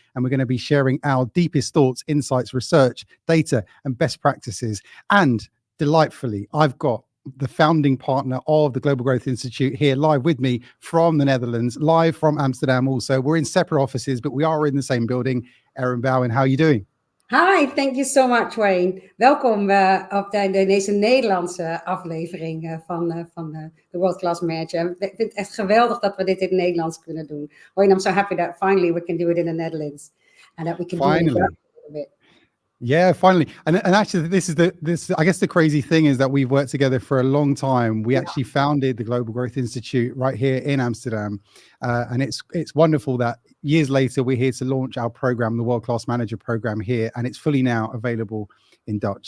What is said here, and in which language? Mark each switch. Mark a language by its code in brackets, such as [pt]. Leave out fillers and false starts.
[en] And we're going to be sharing our deepest thoughts, insights, research, data, and best practices. And delightfully, I've got the founding partner of the Global Growth Institute here live with me from the Netherlands, live from Amsterdam also. We're in separate offices, but we are in the same building. Erin Bouwen, how are you doing? Hi, thank you so much, Wayne. [nl] Welkom op deze Nederlandse aflevering van de World Class Manager. Ik vind het echt geweldig dat we dit in het Nederlands kunnen doen. [en] Wayne, I'm so happy that finally we can do it in the Netherlands and that we can do it in Dutch a little bit. Yeah, finally. And actually, this I guess the crazy thing is that we've worked together for a long time. We actually founded the Global Growth Institute right here in Amsterdam. And it's wonderful that years later, we're here to launch our program, the World Class Manager program here, and it's fully now available in Dutch.